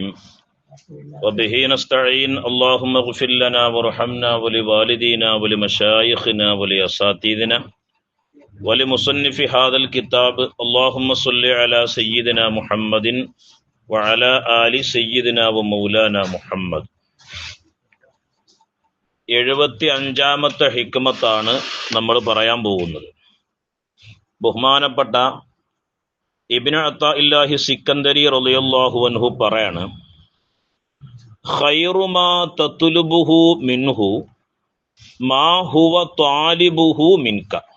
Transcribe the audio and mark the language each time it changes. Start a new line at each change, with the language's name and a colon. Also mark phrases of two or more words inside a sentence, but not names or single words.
Arabic: وبه نستعين اللهم اغفر لنا وارحمنا ولوالدينا ولمشايخنا ولأساتذتنا ولمصنف هذا الكتاب اللهم صل على سيدنا محمد وعلى آل سيدنا ومولانا محمد
Malayalam: 75ാമത്തെ ഹിക്മത്താണ് നമ്മൾ പറയാൻ പോകുന്നത്. ബഹുമാനപ്പെട്ട ഇബ്നു അത്താഇല്ലാഹി സിക്കന്ദരി
Arabic: رضي الله عنه
Malayalam: പറയാണ്,
Arabic: خير ما تطلبه منه ما هو طالبه منك.